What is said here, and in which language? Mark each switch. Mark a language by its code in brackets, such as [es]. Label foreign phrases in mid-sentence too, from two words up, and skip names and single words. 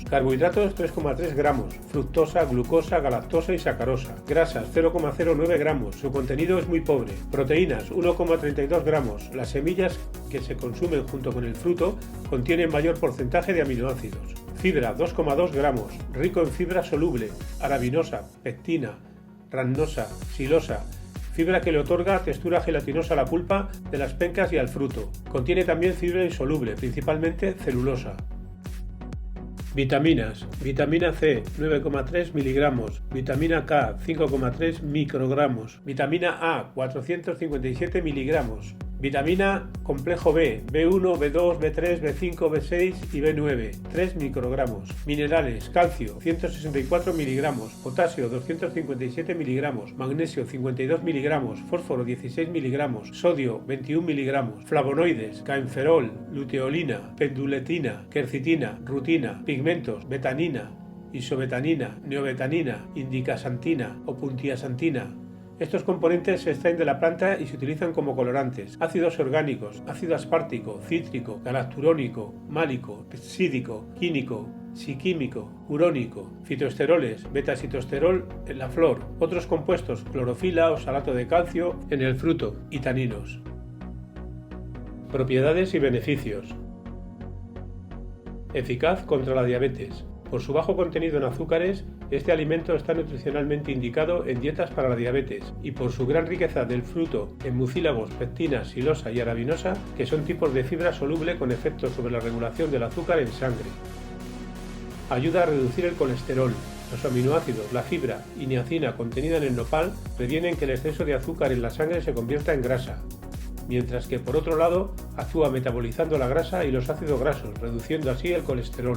[es] Carbohidratos 3,3 gramos, fructosa, glucosa, galactosa y sacarosa. Grasas 0,09 gramos, su contenido es muy pobre. Proteínas 1,32 gramos. Las semillas que se consumen junto con el fruto contienen mayor porcentaje de aminoácidos. Fibra 2,2 gramos, rico en fibra soluble, arabinosa, pectina, rannosa, silosa, fibra que le otorga textura gelatinosa a la pulpa de las pencas y al fruto. Contiene también fibra insoluble, principalmente celulosa. Vitaminas. Vitamina C, 9,3 miligramos. Vitamina K, 5,3 microgramos. Vitamina A, 457 miligramos. Vitamina complejo B, B1, B2, B3, B5, B6 y B9, 3 microgramos. Minerales: calcio, 164 miligramos, potasio, 257 miligramos, magnesio, 52 miligramos, fósforo, 16 miligramos, sodio, 21 miligramos, flavonoides, caenferol, luteolina, penduletina, quercitina, rutina, pigmentos, betanina, isobetanina, neobetanina, indicasantina o puntiasantina. Estos componentes se extraen de la planta y se utilizan como colorantes, ácidos orgánicos, ácido aspartico, cítrico, galacturónico, málico, pepsídico, quínico, psiquímico, urónico, fitoesteroles, beta-sitosterol en la flor, otros compuestos, clorofila, oxalato de calcio en el fruto y taninos. Propiedades y beneficios. Eficaz contra la diabetes. Por su bajo contenido en azúcares, este alimento está nutricionalmente indicado en dietas para la diabetes y por su gran riqueza del fruto en mucílagos, pectina, silosa y arabinosa, que son tipos de fibra soluble con efectos sobre la regulación del azúcar en sangre. Ayuda a reducir el colesterol. Los aminoácidos, la fibra y niacina contenida en el nopal previenen que el exceso de azúcar en la sangre se convierta en grasa, mientras que por otro lado actúa metabolizando la grasa y los ácidos grasos, reduciendo así el colesterol.